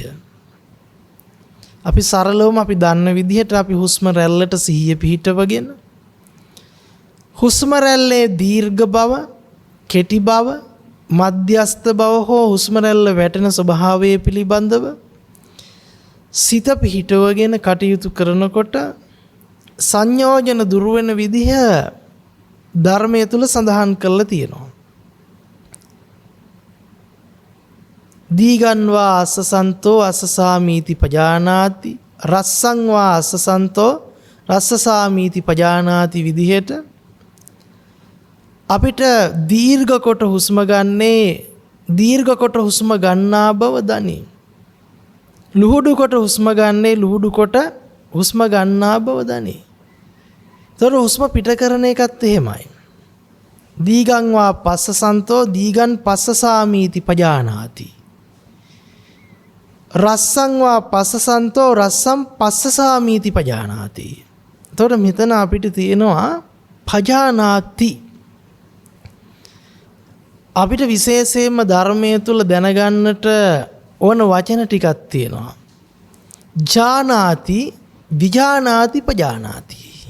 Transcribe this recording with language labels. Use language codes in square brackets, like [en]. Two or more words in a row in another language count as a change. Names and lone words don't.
[si] අපි සරලවම අපි දන්න විදිහට අපි හුස්ම රැල්ලට සිහිය පිහිටවගෙන හුස්ම රැල්ලේ දීර්ඝ බව, කෙටි බව, මධ්‍යස්ථ බව හෝ හුස්ම රැල්ල වැටෙන ස්වභාවය පිළිබඳව සිත පිහිටවගෙන කටයුතු කරනකොට සංයෝජන දුර වෙන විදිහ ධර්මයේ තුල සඳහන් කරලා තියෙනවා. [pi] දීගං වා අස්සසන්තෝ අස්සසාමීති පජානාති, රස්සං වා අස්සසන්තෝ රස්සසාමීති පජානාති [si] විදිහට අපිට දීර්ඝ කොට හුස්ම ගන්නේ දීර්ඝ කොට හුස්ම ගන්නා බව දනි. ලුහුඩු කොට හුස්ම ගන්නේ ලුහුඩු කොට හුස්ම ගන්නා බව දනි. තොර හුස්ම පිට කරන එකත් එහෙමයි. [pi] දීගං වා පස්සසන්තෝ දීගං පස්සසාමීති පජානාති, රස්සං වා පස්සසන්තෝ රස්සං පස්සසාමීති පජානාති. [si] තොර මෙතන අපිට තියෙනවා පජානාති. අපිට විශේෂයෙන්ම ධර්මයේ තුල දැනගන්නට ඕන වචන ටිකක් තියෙනවා. [pi] ජානාති, විජානාති, පජානාති.